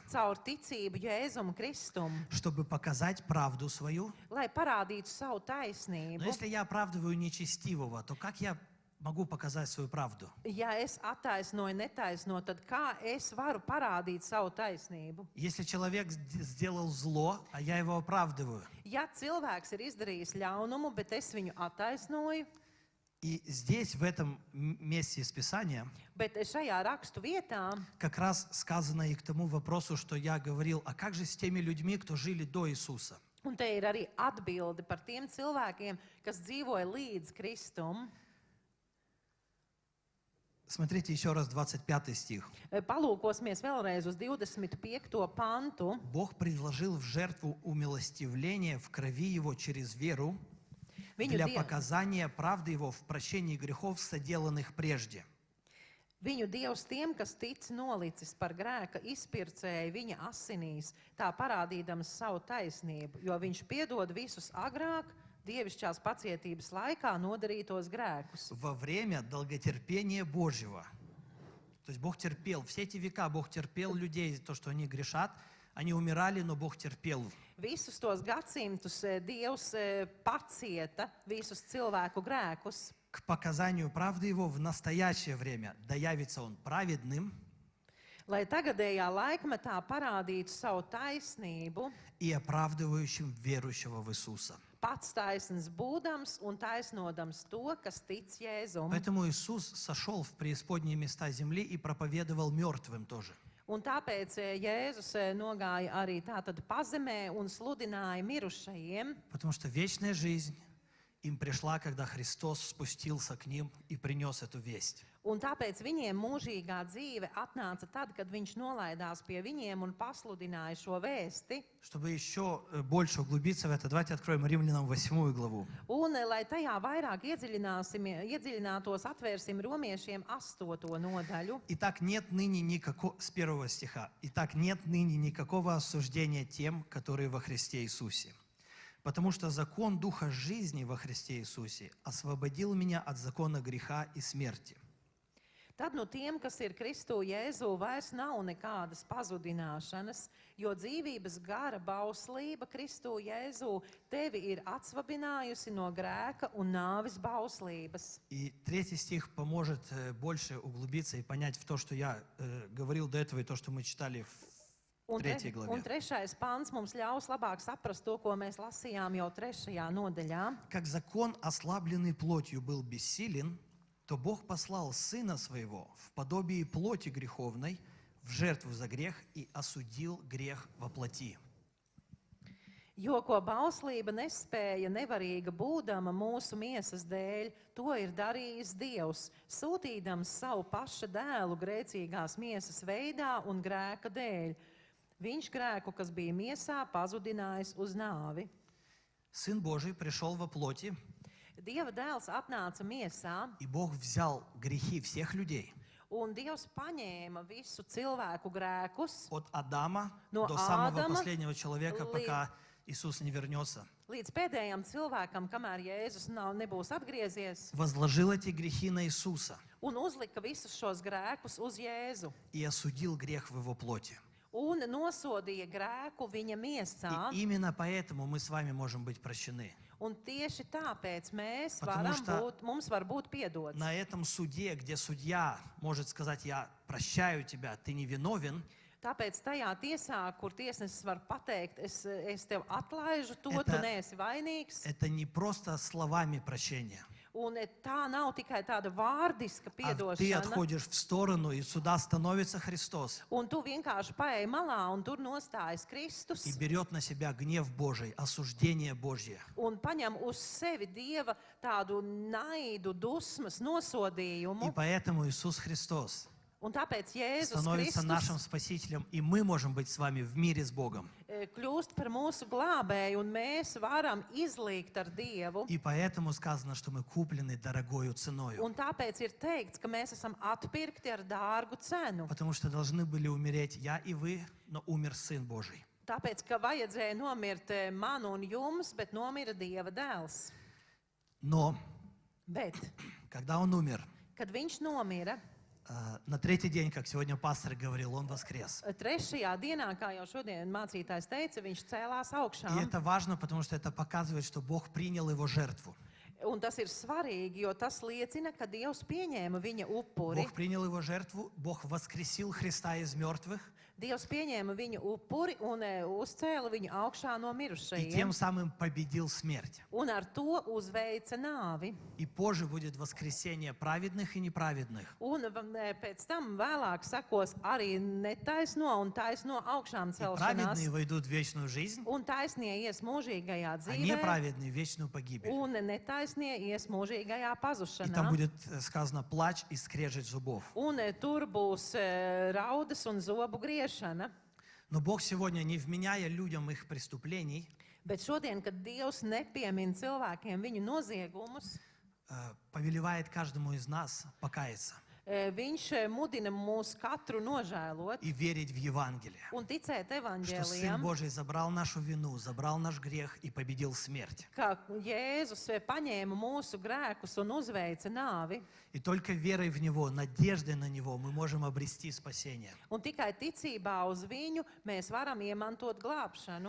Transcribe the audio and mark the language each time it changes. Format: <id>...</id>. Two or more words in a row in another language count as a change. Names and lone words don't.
<lv>caur ticību Jēzum Kristum,</lv> <ru>чтобы показать правду свою.</ru> <lv>lai parādītu savu</lv> <ru>Но</ru> <lv>taisnību.</lv> <ru>если я оправдываю нечестивого, то как я могу показать свою правду?</ru> <lv>Ja es attaisnoju netaisno, tad kā es varu parādīt savu taisnību?</lv> <ru>Если человек сделал зло, а я его оправдываю,</ru> <lv>Ja cilvēks ir izdarījis ļaunumu, bet es viņu attaisnoju,</lv> <ru>и здесь, в этом месте из Писания,</ru> <lv>bet šajā rakstu vietā</lv> <ru>как раз сказано и к тому вопросу, что я говорил, а как же с теми людьми, кто жили до Иисуса?</ru> <lv>un te ir arī atbilde par tiem cilvēkiem, kas dzīvoja līdz Kristum.</lv> <ru>Смотрите еще раз 25 стих.</ru> <lv>Palūkosimies vēlreiz uz 25. pantu.</lv> <ru>Бог предложил в жертву умилостивления в крови Его через веру</ru> <lv>Viņu,</lv> <ru>для die, показания правды Его в прощении грехов, соделанных прежде.</ru> <lv>viņu Dievs tiem, kas tic nolicis par grēka izpircēju viņa asinīs, tā parādīdams savu taisnību, jo viņš piedod visus agrāk, dievišķās pacietības laikā nodarītos grēkus.</lv> <ru>Во время долготерпения Божьего. То есть Бог терпел, все эти века Бог терпел людей, то, что они грешат, они умирали, но Бог терпел.</ru> <lv>Visus tos gadsimtus Dievs pacieta visus cilvēku grēkus,</lv> <ru>К показанию правды Его в настоящее время, да явится Он праведным</ru> <lv>lai tagadējā laikmetā parādītu savu taisnību,</lv> <ru>и оправдывающим верующего в Иисуса.</ru> <lv>pats taisns būdams un taisnodams to, kas tic Jēzum.</lv> <ru>Поэтому Иисус сошел в преисподние места земли и проповедовал мертвым тоже.</ru> <lv>Un tāpēc Jēzus nogāja arī tātad pazemē un sludināja mirušajiem,</lv> <ru>Потому что вечная жизнь им пришла, когда Христос спустился к ним и принес эту весть.</ru> <lv>un tāpēc viņiem mūžīgā dzīve atnāca tad, kad viņš nolaidās pie viņiem un pasludināja šo vēsti.</lv> <ru>Чтобы еще больше углубиться в это, давайте откроем Римлянам 8 главу.</ru> <lv>Un, lai tajā vairāk iedziļinātos, atvērsim romiešiem 8. nodaļu.</lv> <ru>Итак, нет ныне никакого, с 1 стиха, «Итак, нет ныне никакого осуждения тем, которые во Христе Иисусе. Потому что закон Духа жизни во Христе Иисусе освободил меня от закона греха и смерти».</ru> <lv>Tad no tiem, kas ir Kristu Jēzu, vairs nav nekādas pazudināšanas, jo dzīvības gara bauslība Kristu Jēzu tevi ir atsvabinājusi no grēka un nāves bauslības.</lv> <ru>И 3 стих поможет больше углубиться и понять в то, что я говорил до этого, и то, что мы читали в 3 главе.</ru> <lv>Un 3. pants mums ļaus labāk saprast to, ko mēs lasījām jau 3. nodaļā.</lv> <ru>Как закон, ослабленный плотью, был бессилен, то Бог послал Сына Своего в подобии плоти греховной, в жертву за грех и осудил грех во плоти.</ru> <lv>Jo, ko bauslība nespēja nevarīga būdama mūsu miesas dēļ, to ir darījis Dievs, sūtīdams savu paša dēlu grēcīgās miesas veidā un grēka dēļ. Viņš grēku, kas bija miesā, pazudinājis uz nāvi.</lv> <ru>Сын Божий пришел во плоти,</ru> <lv>Dieva dēls atnāca miesā,</lv> <ru>и Бог взял грехи всех людей</ru> <lv>un Dievs paņēma visu cilvēku grēkus</lv> <ru>от Адама</ru> <lv>No</lv> <ru>до самого</ru> <lv>Ādama</lv> <ru>последнего человека,</ru> <lv>līdz-</lv> <ru>пока Иисус не вернется.</ru> <lv>līdz pēdējam cilvēkam, kamēr Jēzus nebūs atgriezies,</lv> <ru>Возложил эти грехи на Иисуса</ru> <lv>un uzlika visus šos grēkus uz Jēzu.</lv> <ru>и осудил грех в его плоти.</ru> <lv>Un nosodīja grēku viņa miesā.</lv> <ru>И именно поэтому мы с вами можем быть прощены.</ru> <lv>Un tieši tāpēc mēs</lv> <ru>Потому что</ru> <lv>mums var būt piedots.</lv> <ru>На этом суде, где судья может сказать: я прощаю тебя, ты не виновен,</ru> <lv>Tāpēc tajā tiesā, kur tiesnesis var pateikt, es tev atlaižu to, tu</lv> <ru>Это-</ru> <lv>neesi vainīgs.</lv> <ru>это не просто словами прощения.</ru> <lv>Un tā nav tikai tāda vārdiska</lv> <ru>А ты</ru> <lv>piedošana.</lv> <ru>отходишь в сторону, и сюда становится Христос</ru> <lv>Un tu vienkārši paej malā, un tur nostājas Kristus.</lv> <ru>и берет на себя гнев Божий, осуждение Божье.</ru> <lv>Un paņem uz sevi Dieva tādu naidu, dusmas,</lv> <ru>И</ru> <lv>nosodījumu.</lv> <ru>поэтому Иисус Христос</ru> <lv>Un tāpēc Jēzus</lv> <ru>становится</ru> <lv>Kristus</lv> <ru>нашим Спасителем, и мы можем быть с вами в мире с Богом.</ru> <lv>kļūst par mūsu glābēju, un mēs varam izlīgt ar Dievu.</lv> <ru>И поэтому сказано, что мы куплены дорогою ценою.</ru> <lv>Un tāpēc ir teikts, ka mēs esam atpirkti ar dārgu cenu.</lv> <ru>Потому что должны были умереть я и вы, но умер Сын Божий.</ru> <lv>Tāpēc, ka vajadzēja nomirt man un jums, bet nomira Dieva dēls.</lv> <ru>Но</ru> <lv>Bet,</lv> <ru>когда Он умер,</ru> <lv>kad viņš nomira,</lv> <ru>на третий день, как сегодня пастор говорил, Он воскрес.</ru> <lv>trešajā dienā, kā jau šodien mācītājs teica, viņš cēlās</lv> <ru>И</ru> <lv>augšā.</lv> <ru>это важно, потому что это показывает, что Бог принял Его жертву.</ru> <lv>Un tas ir svarīgi, jo tas liecina, ka Dievs pieņēma viņa upuri.</lv> <ru>Бог принял Его жертву, Бог воскресил Христа из мертвых,</ru> <lv>Dievs pieņēma viņa upuri un uzcēla viņu augšā no</lv> <ru>и</ru> <lv>mirušajiem.</lv> <ru>тем самым победил смерть.</ru> <lv>Un ar to uzveica nāvi.</lv> <ru>И позже будет воскресение праведных и неправедных.</ru> <lv>Un pēc tam vēlāk sekos arī netaisno un taisno augšām</lv> <ru>И</ru> <lv>celšanās.</lv> <ru>праведные войдут в вечную жизнь,</ru> <lv>Un taisnie ies mūžīgajā</lv> <ru>а</ru> <lv>dzīvē,</lv> <ru>неправедные в вечную погибель.</ru> <lv>un netaisnie ies mūžīgajā</lv> <ru>И там</ru> <lv>pazušanā.</lv> <ru>будет сказано плач и скрежет зубов.</ru> <lv>Un tur būs raudas un zobu griešana.</lv> <ru>Но Бог сегодня, не вменяя людям их преступлений,</ru> <lv>Bet šodien, kad Dievs nepiemina cilvēkiem viņu noziegumus,</lv> <ru>повелевает каждому из нас покаяться</ru> <lv>viņš mudina mūs katru nožēlot</lv> <ru>и верить в Евангелие.</ru> <lv>un ticēt</lv> <ru>Что Сын</ru> <lv>evaņģēlijam,</lv> <ru>Божий забрал нашу вину, забрал наш грех и победил смерть.</ru> <lv>ka Jēzus paņēma mūsu grēkus un uzveica nāvi.</lv> <ru>И только верой в Него, надеждой на Него мы можем обрести спасение.</ru> <lv>Un tikai ticībā uz viņu mēs varam iemantot glābšanu.</lv>